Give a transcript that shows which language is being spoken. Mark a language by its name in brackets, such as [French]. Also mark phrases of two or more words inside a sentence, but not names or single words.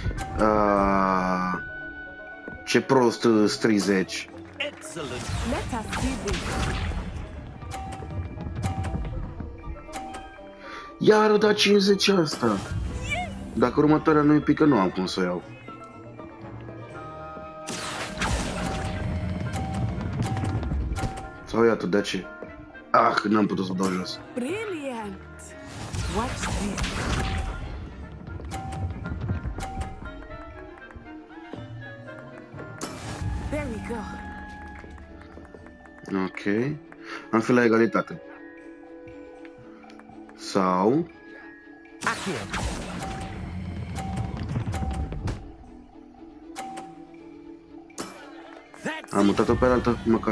[Romanian] Ce prost 30. [English] Excellent. Let us see this. [Romanian] Iar da 50 asta. Dacă următoarea nu e pică, nu am cum să o iau. Sau iată, de ce? Ah, n-am putut să o dau jos. [English] Brilliant. Watch this. There we go. [Romanian] Ok. Am fi la egalitate. Sau... Am mutat-o pe altă, măcar.